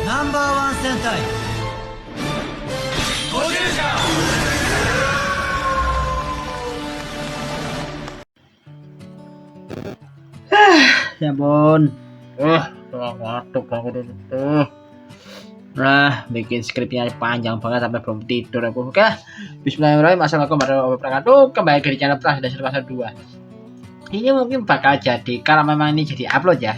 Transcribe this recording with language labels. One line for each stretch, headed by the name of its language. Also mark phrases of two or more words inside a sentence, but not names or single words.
Japanese: ナンバーワン戦隊ゴジルジャー。
Indonesian: Ya ampun. Waduh bangun itu. Nah, bikin skripnya panjang banget sampai belum tidur aku. Oke.
Arabic: بسم الله الرحمن الرحيم. السلام عليكم ورحمة الله وبركاته.
Indonesian: Kembali ke channel Pras dan Pasal 2. Ini mungkin bakal jadi kalau memang ini jadi upload ya.